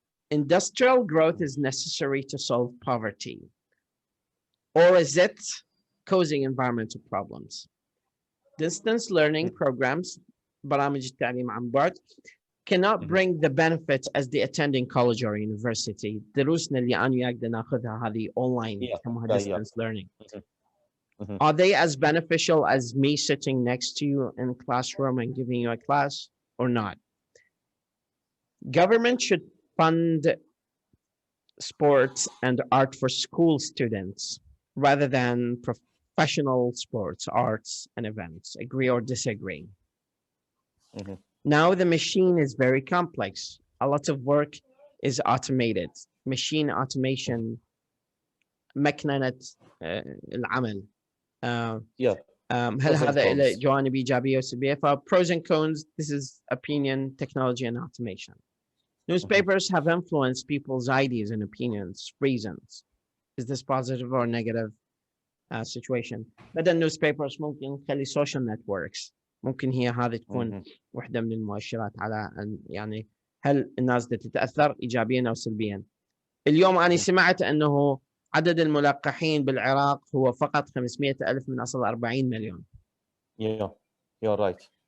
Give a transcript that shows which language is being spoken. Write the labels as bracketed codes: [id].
[en] Industrial growth is necessary to solve poverty, or is it causing environmental problems? Distance learning programs, [ar] برامج التعليم عن بعد, [en] cannot bring the benefit as the attending college or university. [ar] دروسنا اللي أنا وياك بدنا ناخذها هذه online يسموها distance learning. [en] Are they as beneficial as me sitting next to you in the classroom and giving you a class, or not? Government should fund sports and art for school students rather than professional sports, arts, and events. Agree or disagree? Now the machine is very complex. A lot of work is automated. Machine automation, [ar] مكننة العمل. هل هذا له جوانب إيجابية وسلبية؟ [en] Pros and cons, this is opinion, technology, and automation. Newspapers have influenced people's ideas and opinions, reasons. Is this positive or negative? situation. [ar] بدل newspapers ممكن نخلي social networks. ممكن هي هذه تكون واحدة من المؤشرات على أن يعني هل الناس تتأثر إيجابيا أو سلبيا. اليوم أنا سمعت أنه عدد الملقحين بالعراق هو فقط 500,000 من أصل 40 مليون. [en] Yeah, you're right.